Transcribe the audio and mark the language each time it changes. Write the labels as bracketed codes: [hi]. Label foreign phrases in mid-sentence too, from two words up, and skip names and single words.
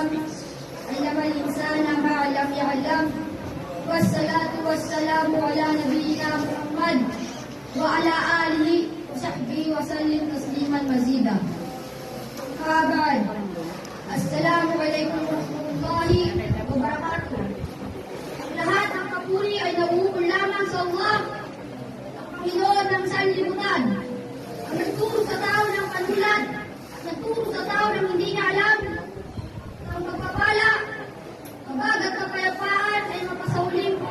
[ar] عَلَّمَ الْإِنسَانَ مَا لَمْ يَعْلَمْ. والصلاة والسلام على نبينا محمد وعلى آله وصحبه وسلم تسليما مزيدا. Kabad. السلام عليكم ورحمة الله وبركاته. [tl] Lahat ng papuri ay nauukol lamang sa Allah, Panginoon ng sanlibutan, ang nagturo sa tao ng panulat at nagturo sa tao ng hindi niya alam. Ang pagpapala, kabag at kapayapaan ay mapasauli